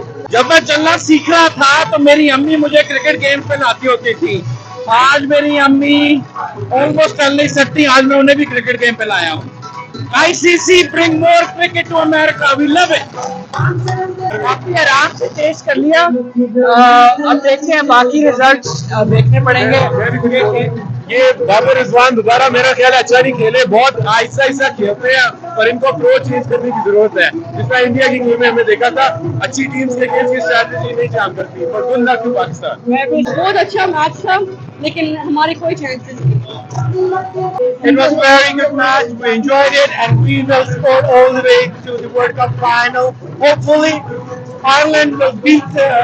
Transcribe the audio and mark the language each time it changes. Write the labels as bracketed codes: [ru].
[hi] जब मैं चलना सीख रहा था तो मेरी अम्मी मुझे क्रिकेट गेम पे लाती होती थी। आज मेरी अम्मी ऑलमोस्ट चल नहीं सकती, आज मैं उन्हें भी क्रिकेट गेम पे लाया हूँ। [en] ICC bring more cricket to America, we love it। [hi] काफी आराम से टेस्ट कर लिया। अब देखते हैं बाकी रिजल्ट्स देखने पड़ेंगे। ये बाबर रिजवान दोबारा मेरा ख्याल अच्छा नहीं खेले, बहुत आहिस्ता खेलते हैं और इनको अप्रोच चेंज करने की जरूरत है। जिस तरह इंडिया की गेम में हमने देखा था, अच्छी टीम्स के अगेंस्ट की स्ट्रैटेजी नहीं काम करती, पर गुड लक टू पाकिस्तान। बहुत अच्छा मैच था, लेकिन हमारी कोई चांसेस नहीं। [en] It was a very good match. We enjoyed it, and we will support all the way to the World Cup final. Hopefully, Ireland will beat.